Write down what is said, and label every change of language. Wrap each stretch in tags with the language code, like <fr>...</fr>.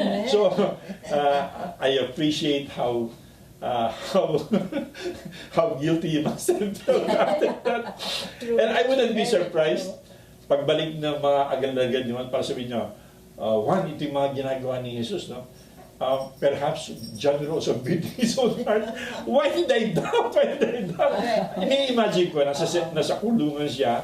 <en>So I appreciate how how guilty you must have felt after that. And I wouldn't be surprised</en> <tl>pagbalik ng mga agad-agad naman para sabihin niyo, Juan, ito yung mga ginagawa ni Jesus, no?</tl> <en>Perhaps John will also beat his own heart. Why did I doubt? Why did I doubt?</en> <tl>Ini-imagine ko, nasa kulungan siya.</tl>